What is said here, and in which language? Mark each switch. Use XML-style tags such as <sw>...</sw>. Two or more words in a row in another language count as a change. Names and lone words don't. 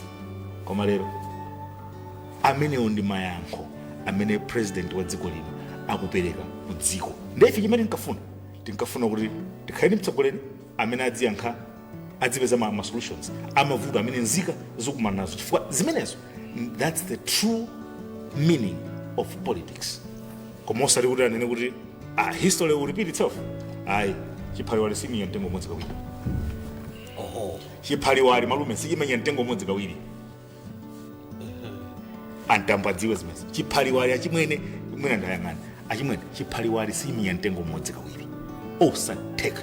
<ny>Koma lero amenewo ndi mayankho amene president wa dziko lino akupereka ku dziko. Ndife chimene tinkafuna kuti tikhale ndi mtsogoleri amene adziyankha adzipeza ma solutions amavuto amene nzika zikumana nazo chifukwa zimenezo.</ny> <en>That's the true meaning of politics.</en> <ny>Koma osati kuti anene kuti</ny> <en>history will repeat itself.</en> <ny>Ayi chiphaliwali simenya mtengo umodzi kawiri. Oho. Chiphaliwali malume sichimenya mtengo umodzi kawiri. Antamba dziwe zimezi. Chiphaliwali achimwene mwina ndayang'ana. Achimwene chiphaliwali simenya mtengo umodzi kawiri. Osatheka.</ny>